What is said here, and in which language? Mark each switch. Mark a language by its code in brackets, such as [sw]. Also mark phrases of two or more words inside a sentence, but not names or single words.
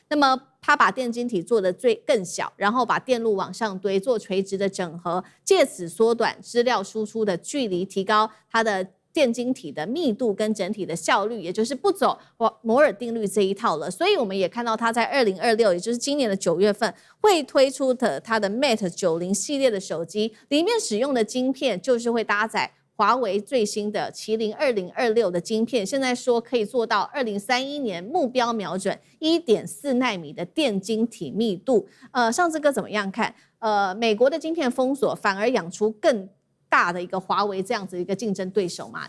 [zh] 那麼它把電晶體做得更小，然後把電路往上堆，做垂直的整合，借此縮短資料輸出的距離，提高它的電晶體的密度跟整體的效率，也就是不走摩爾定律這一套了。所以我們也看到它在2026，也就是今年的9月份，會推出的它的 Mate 90 系列的手機，裡面使用的晶片就是會搭載華為最新的麒麟2026的晶片，現在說可以做到2031年目標瞄準1.4奈米的電晶體密度。上次哥怎麼樣看？美國的晶片封鎖反而養出更大的一個華為這樣子一個競爭對手嘛？